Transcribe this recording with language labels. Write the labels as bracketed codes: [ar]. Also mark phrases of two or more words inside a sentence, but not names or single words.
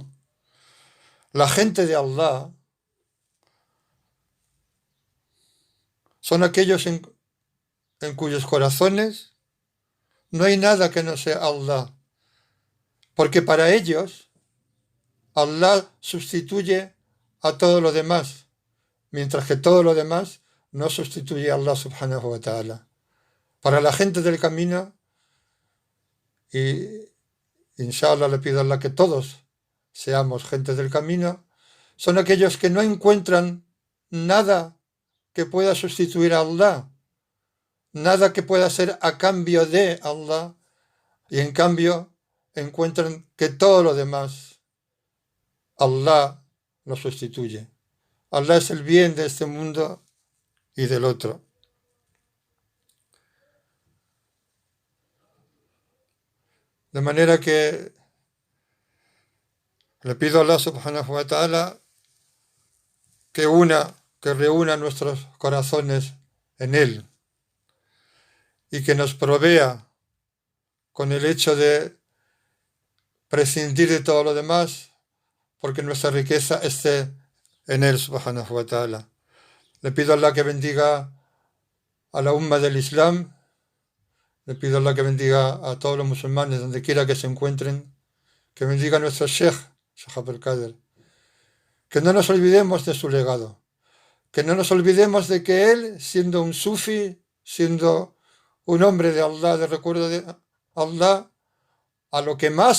[es] La gente de Allah son aquellos en cuyos corazones no hay nada que no sea Allah, porque para ellos Allah sustituye a todo lo demás, mientras que todo lo demás no sustituye a Allah [ar] سبحانه وتعالى. [es] Para la gente del camino, y inshallah le pido a Allah que todos seamos gente del camino, son aquellos que no encuentran nada que pueda sustituir a Allah, nada que pueda ser a cambio de Allah, y en cambio encuentran que todo lo demás Allah lo sustituye. Allah es el bien de este mundo y del otro. De manera que le pido a Allah [ar] سبحانه وتعالى [es] que reúna nuestros corazones en Él y que nos provea con el hecho de prescindir de todo lo demás, porque nuestra riqueza esté en Él subhanahu wa ta'ala. Le pido a Allah que bendiga a la umma del Islam, le pido a Allah que bendiga a todos los musulmanes donde quiera que se encuentren, que bendiga a nuestro Sheikh Abdul Qadir, que no nos olvidemos de su legado, que no nos olvidemos de que él, siendo un sufi, siendo un hombre de Allah, de recuerdo de Allah, a lo que más